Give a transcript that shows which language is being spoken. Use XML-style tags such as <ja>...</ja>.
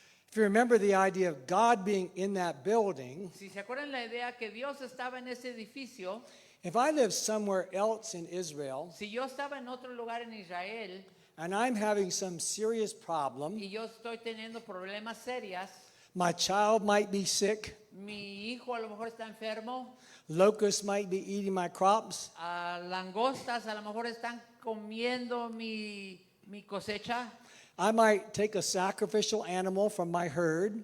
<en>If you remember the idea of God being in that building,</en> <es>Si se acuerdan la idea que Dios estaba en ese edificio,</es> <en>if I lived somewhere else in Israel</en> <es>si yo estaba en otro lugar en Israel</es> <en>and I'm having some serious problem.</en> <es>y yo estoy teniendo problemas serios.</es> <en>My child might be sick.</en> <es>Mi hijo a lo mejor está enfermo.</es> <en>Locusts might be eating my crops.</en> <es>Langostas a lo mejor están comiendo mi cosecha.</es> <en>I might take a sacrificial animal from my herd</en>